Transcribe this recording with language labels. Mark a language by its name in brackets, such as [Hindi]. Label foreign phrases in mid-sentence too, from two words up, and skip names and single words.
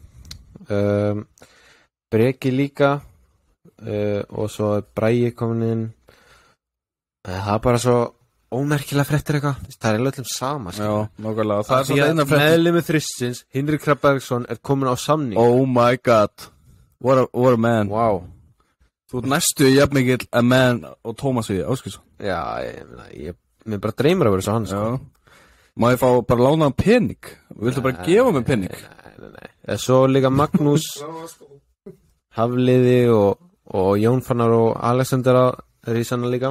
[Icelandic] Breki líka. Og svo er Bragi komin inn. Það er bara svo ómerkilega fréttir eitthvað. Það er öllum sama. Já, nákvæmlega. Það er svona eina fréttir. Meðlimur Þristsins, Hinrik Krabbergsson er komin á samning. [English] Oh my god. What a man. Wow. [Icelandic] Þú ert næstu jafn mikill [English] a man [Icelandic] og Tómas við Áskilsson. Já, mér bara dreymir að vera svo hann, sko. Já. Má ég fá bara lána pening? Viltu bara gefa mig pening? Nei. Svo líka Magnús, Hafliði og Jón Fannar og Alexander er í sanna líka.